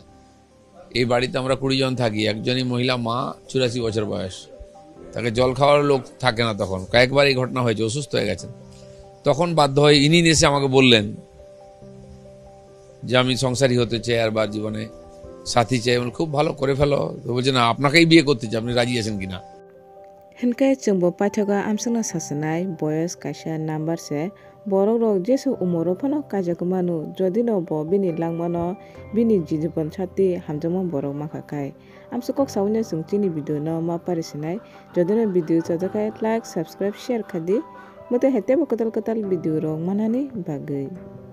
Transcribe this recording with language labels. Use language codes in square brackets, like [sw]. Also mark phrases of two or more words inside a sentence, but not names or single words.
[bn] এই বাড়িতে আমরা 20 জন থাকি, একজনই মহিলা, মা 84 বছর বয়স, তাকে জল খাওয়ার লোক থাকে না। তখন কয়েকবার এই ঘটনা হয়েছে, অসুস্থ হয়ে গেছেন, তখন বাধ্য হয়ে ইনি এসে আমাকে বললেন যে আমি সংসারী হতে চাই, আর বা জীবনে সাথী চাই। খুব ভালো, করে ফেলো। তো বলছে না, আপনাকেই বিয়ে করতে চাই, আপনি রাজি আছেন কিনা। [trp] Henkai chungbo paithoga amsungna sasanai boyos kaisa number se borok rok jesu umoro phano kajakmanu jodi no bo bini langmano bini jijibon sati hamjamo borok makhakai amsukok saune sungchini video no ma parisinai jodi no video chajakai [en] like subscribe share [trp] khadi mote hete bo kotal video rok manani bagui।